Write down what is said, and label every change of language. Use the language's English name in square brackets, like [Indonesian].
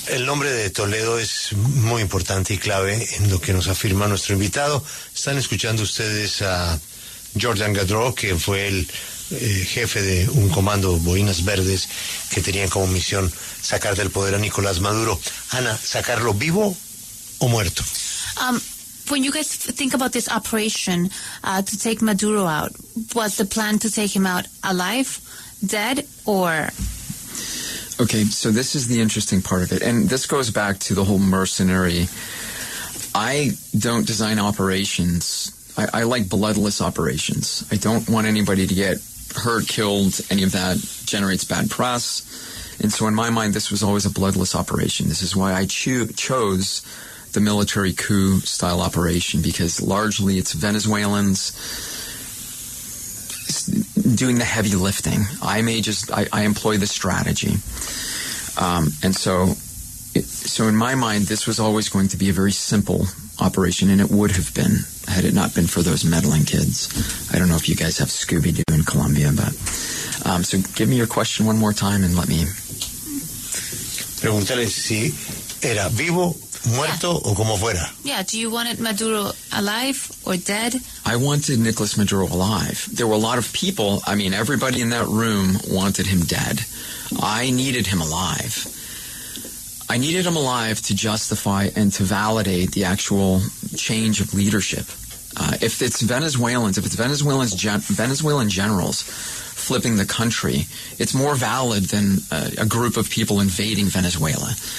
[Spanish] El nombre de Toledo es muy importante y clave en lo que nos afirma nuestro invitado. Están escuchando ustedes a Jordan Gadró, que fue el jefe de un comando Boinas Verdes que tenían como misión sacar del poder a Nicolás Maduro. Ana, ¿sacarlo vivo o muerto? [English] When you guys think about this operation to take Maduro out, was the plan to take him out alive, dead, or? Okay, so this is the interesting part of it, and this goes back to the whole mercenary. I don't design operations. I like bloodless operations. I don't want anybody to get hurt, killed. Any of that generates bad press. And so in my mind, this was always a bloodless operation. This is why I chose the military coup style operation, because largely it's Venezuelans doing the heavy lifting. I employ the strategy. And so in my mind, this was always going to be a very simple operation, and it would have been had it not been for those meddling kids. I don't know if you guys have Scooby-Doo in Colombia, but so give me your question one more time and let me. [Spanish] Pregúntale si era vivo, muerto, o como fuera. [English] Yeah, do you want Maduro alive or dead? I wanted Nicolas Maduro alive. There were a lot of people, I mean, everybody in that room wanted him dead. I needed him alive. I needed him alive to justify and to validate the actual change of leadership. If it's Venezuelan generals flipping the country, it's more valid than a group of people invading Venezuela.